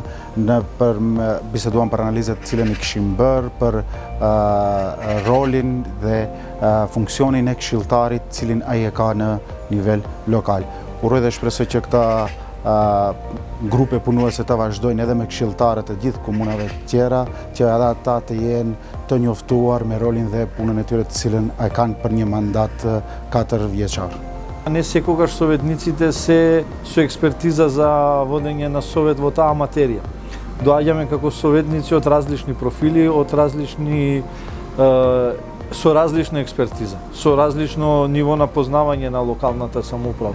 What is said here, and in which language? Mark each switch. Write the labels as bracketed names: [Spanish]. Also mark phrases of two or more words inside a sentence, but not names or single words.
[Albanian] për analizat të cilën i kishim bërë, për rolin dhe funksionin e këshilltarit cilin ai e ka në nivel lokal. Uroj dhe shpresoj që këta grupe punuese të vazhdojnë edhe me këshilltarët e gjithë komunave të tjera, që edhe ata të jenë të njoftuar me rolin dhe punën e tyre të cilën e kanë për një mandat 4 vjeçar. [Macedonian] Не секогаш советниците се со експертиза за водење на совет во таа материја. Доаѓаме како советници од различни профили, од различни со различна експертиза, со различно ниво на познавање на локалната самоуправа.